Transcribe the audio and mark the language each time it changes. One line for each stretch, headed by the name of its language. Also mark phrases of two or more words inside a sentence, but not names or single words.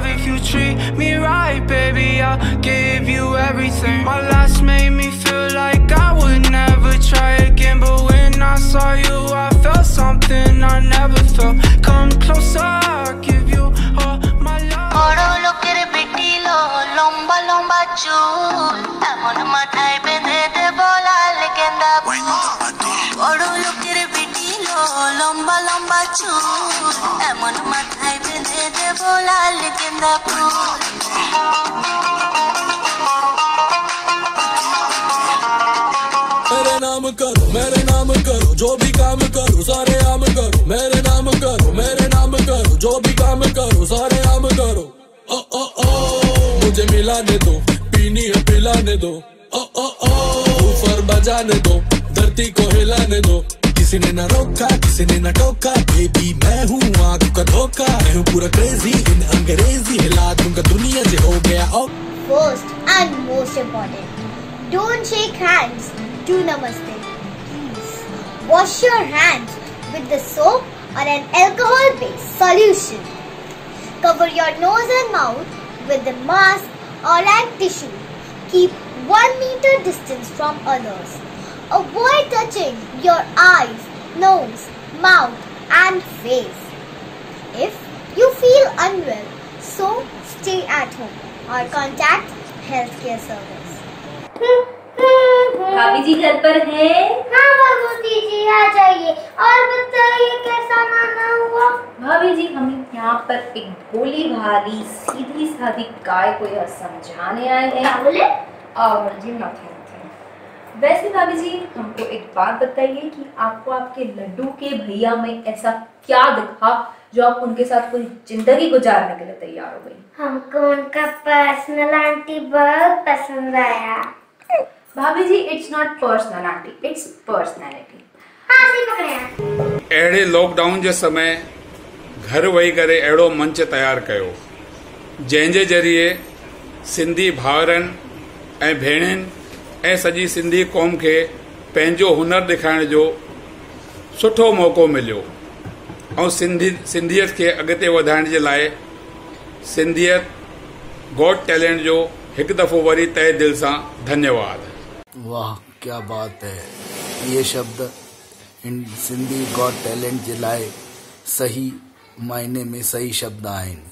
English: If you treat me right, baby, I'll give you everything. My last made me feel like I would never try again, but when I saw you, I felt something I never felt. Come closer, I'll give you all my love.
Bangla: ওরে লোকের বেটি লো, লম্বা লম্বা চুল, আমন মাথায় বেঁধে দে বলা লেগেন্ডা ফুল. ওরে লোকের বেটি লো, লম্বা লম্বা চুল, আমন মাথায় বেঁধে দে বলা লেগেন্ডা ফুল.
Hindi: मेरे नाम करो, जो भी काम करो सारे आम करो। मेरे नाम करो, मेरे नाम करो, जो भी काम करो सारे आम करो। ओ ओ ओ मुझे मिलाने दो, पीनी है पिलाने दो। ओ ओ ओ ऊपर बजाने दो, धरती को हिलाने दो। किसी ने न रोका, किसी ने न टोका, बेबी मैं हूँ आँखों का धोखा। मैं हूँ पूरा
English: crazy in
Hindi: अंग्रेजी, हिला दूंगा दुनिया से हो गया।
English: First and most important, don't shake hands, do namaste. Wash your hands with the soap or an alcohol-based solution. Cover your nose and mouth with the mask or a tissue. Keep 1 meter distance from others. Avoid touching your eyes, nose, mouth and face. If you feel unwell, so stay at home or contact healthcare service.
Hindi: भाभी जी घर पर है? हाँ भगवती जी आ जाइए। और बताइए कैसा माना हुआ? भाभी जी हम यहाँ पर एक भोली भाली सीधी सादी गाय को यह समझाने आए हैं। बोले? और जी नथिंग। वैसे भाभी जी हमको एक बात बताइए कि आपको आपके लड्डू के भैया में ऐसा क्या दिखा जो आप उनके साथ पूरी जिंदगी गुजारने के लिए तैयार हो गई? हमको उनका
English: personal aunty
Hindi: बहुत पसंद आया। भाभी जी
English: it's not personality, it's personality.
Hindi: हाँ सही पकड़े।
Sindhi: अहिड़े लॉकडाउन जे समय घर वेही करे अहिड़ो मंच तयारु कयो जंहिंजे ज़रिए सिंधी भाउरनि ऐं भेणुनि ऐं सॼी सिंधी क़ौम खे पंहिंजो हुनर ॾेखारण जो सुठो मौक़ो मिलियो ऐं सिंधियत खे अॻिते वधाइण जे लाइ सिंधियत गॉट टैलेंट जो हिकु दफ़ो वरी तहे दिल सां धन्यवाद।
Hindi: वाह क्या बात है। ये शब्द
Sindhi: सिंधी गॉट टैलेंट जे लाइ सही मायने में सही शब्द आहिनि।